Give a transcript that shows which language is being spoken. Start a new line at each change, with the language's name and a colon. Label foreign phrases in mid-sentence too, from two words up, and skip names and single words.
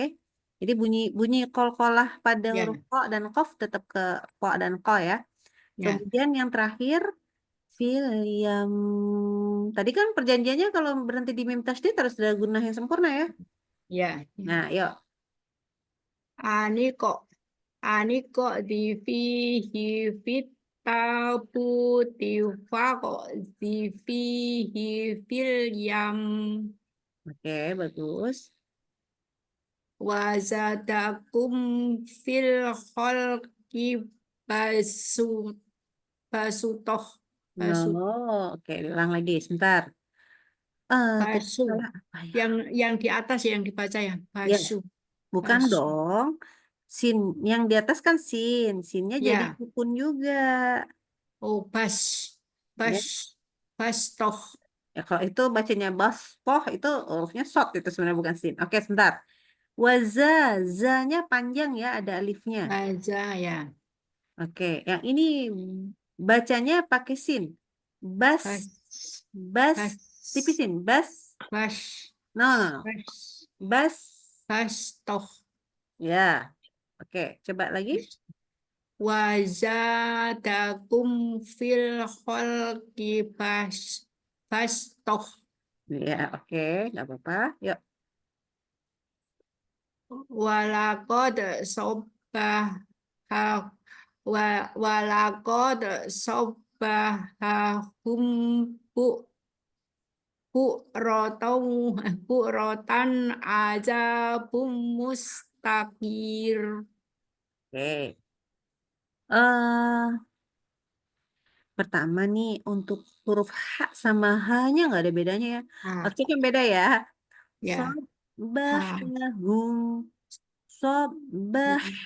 Indonesian: Jadi bunyi kol-kolah pada Ya. huruf ko dan qaf tetap ke ko dan ko ya. Ya. Kemudian yang terakhir fil yang tadi kan perjanjiannya kalau berhenti di mim tasydid harus ada gunah yang sempurna ya. Ya. Nah, yuk.
Arabic: أن اقذفيه في التابوت فاقذفيه في اليم.
Indonesian: Oke, bagus.
Arabic: وزادكم في الخلق بسطة.
Indonesian: Oh, oke, ulang lagi sebentar. Tadi
Arabic: Basu.
Indonesian: salah apa ya? Yang di atas yang dibaca ya, basu. Bukan
Arabic: Basu.
Indonesian: dong. Sin yang di atas kan sin. Sinnya jadi Ya. sukun juga. Oh, Ya.
Arabic: bastoh.
Indonesian: Ya, kalau itu bacanya baspoh itu hurufnya short itu sebenarnya bukan sin. Oke, sebentar.
Arabic: Waza,
Indonesian: za-nya panjang ya, ada alifnya. Baza ya. Oke, yang ini bacanya pakai sin.
Arabic: Bas, Bas. bas, Bas.
Indonesian: tipisin. Bas.
Arabic: Bas.
Indonesian: No.
Arabic: بس بسطة.
Indonesian: Ya. Oke, coba lagi.
Arabic: وزادكم في الخلق بسطة.
Indonesian: Ya, oke, nggak apa-apa. Yuk.
Arabic: ولقد ولقد صبحهم بكرة عذاب مستقر.
Indonesian: Oke. Eh, pertama nih untuk huruf H sama H-nya nggak ada bedanya ya. Ah, Oke, kan beda ya. ya.
Arabic: صبحهم صبح.